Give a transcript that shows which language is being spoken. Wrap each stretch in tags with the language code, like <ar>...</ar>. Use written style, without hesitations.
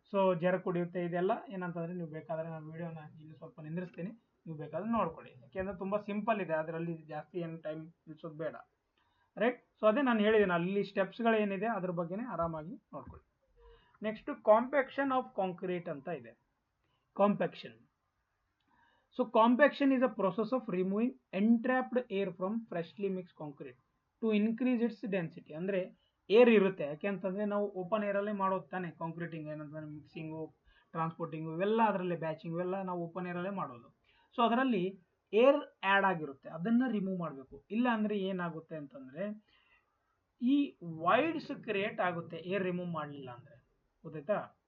<kn>So ಜರ ಕುಡಿಯುತ್ತೆ ಇದೆಲ್ಲ ಏನಂತಂದರೆ ನೀವು ಬೇಕಾದರೆ ನಾನು ವೀಡಿಯೋನ ಇಲ್ಲಿ ಸ್ವಲ್ಪ ನಿಂದಿರಿಸ್ತೀನಿ, ನೀವು ಬೇಕಾದ್ರೆ ನೋಡ್ಕೊಳ್ಳಿ, ಯಾಕೆಂದರೆ ತುಂಬ ಸಿಂಪಲ್ ಇದೆ, ಅದರಲ್ಲಿ ಜಾಸ್ತಿ ಏನು ಟೈಮ್ ನಿಲ್ಸೋದು ಬೇಡ, ರೈಟ್. ಸೊ ಅದೇ ನಾನು ಹೇಳಿದ್ದೀನಿ, ಅಲ್ಲಿ ಸ್ಟೆಪ್ಸ್ಗಳು ಏನಿದೆ ಅದ್ರ ಬಗ್ಗೆನೇ ಆರಾಮಾಗಿ ನೋಡ್ಕೊಳ್ಳಿ. ನೆಕ್ಸ್ಟ್ ಕಾಂಪ್ಯಾಕ್ಷನ್ ಆಫ್ ಕಾಂಕ್ರೀಟ್ ಅಂತ ಇದೆ.</kn> <en>Compaction, so compaction is a process of removing entrapped air from freshly mixed concrete to increase its density.</en> <kn>ಅಂದರೆ ಏರ್ ಇರುತ್ತೆ, ಯಾಕೆಂತಂದರೆ ನಾವು ಓಪನ್ ಏರಲ್ಲೇ ಮಾಡೋದು ತಾನೆ ಕಾಂಕ್ರೀಟಿಂಗ್, ಏನಂತಂದರೆ ಮಿಕ್ಸಿಂಗು, ಟ್ರಾನ್ಸ್ಪೋರ್ಟಿಂಗು ಇವೆಲ್ಲ ಅದರಲ್ಲೇ, ಬ್ಯಾಚಿಂಗ್ ಇವೆಲ್ಲ ನಾವು ಓಪನ್ ಏರಲ್ಲೇ ಮಾಡೋದು. ಸೊ ಅದರಲ್ಲಿ ಏರ್ ಆ್ಯಡ್ ಆಗಿರುತ್ತೆ, ಅದನ್ನು ರಿಮೂವ್ ಮಾಡಬೇಕು. ಇಲ್ಲ ಅಂದರೆ ಏನಾಗುತ್ತೆ ಅಂತಂದರೆ ಈ ವಾಯ್ಡ್ಸ್ ಕ್ರಿಯೇಟ್ ಆಗುತ್ತೆ ಏರ್ ರಿಮೂವ್ ಮಾಡಲಿಲ್ಲ ಅಂದರೆ, ಗೊತ್ತಾಯ್ತಾ.</kn>